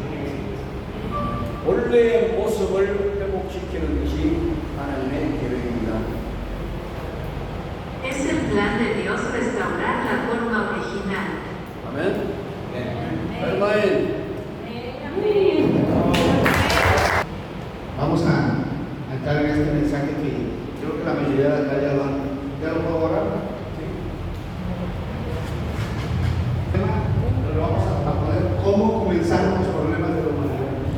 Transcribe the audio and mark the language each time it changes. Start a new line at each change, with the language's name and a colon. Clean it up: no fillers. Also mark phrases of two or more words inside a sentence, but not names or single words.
Korean: 본래의 모습을 회복시키는 것이 하나님의 계획입니다.
Spanish: Es el plan de Dios restaurar la forma original.
Korean: 아멘. 네.
Spanish: Vamos a entrar en este mensaje que creo que la mayoría de acá ya lo puedo borrar. ¿Sí? Pero vamos a poner cómo comenzaron los problemas de la humanidad.